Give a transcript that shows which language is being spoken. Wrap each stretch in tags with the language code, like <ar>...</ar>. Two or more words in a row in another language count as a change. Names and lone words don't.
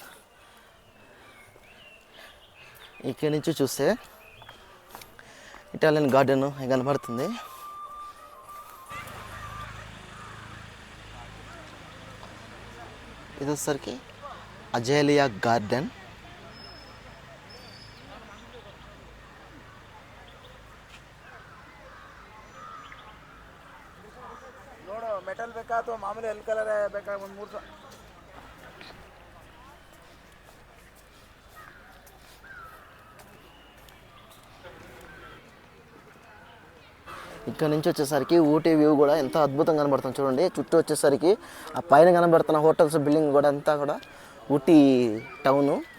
<te>ఇక్కడి నుంచి చూస్తే ఇటాలియన్ గార్డెన్ కనబడుతుంది. ఇది వచ్చేసరికి అజేలియా గార్డెన్.</te> <kn>ಮೆಟಲ್ ಬೇಕಾ ಅಥವಾ ಮಾಮೂಲಿ ಎಲ್ ಕಲರ್ ಬೇಕಾ? ಒಂದು 3</kn> <te>ఇక్కడ నుంచి వచ్చేసరికి ఊటీ వ్యూ కూడా ఎంత అద్భుతంగా కనబడుతుంది చూడండి. చుట్టూ వచ్చేసరికి ఆ పైన కనబడుతున్న హోటల్స్ బిల్డింగ్ కూడా అంతా కూడా ఊటీ టౌను.</te>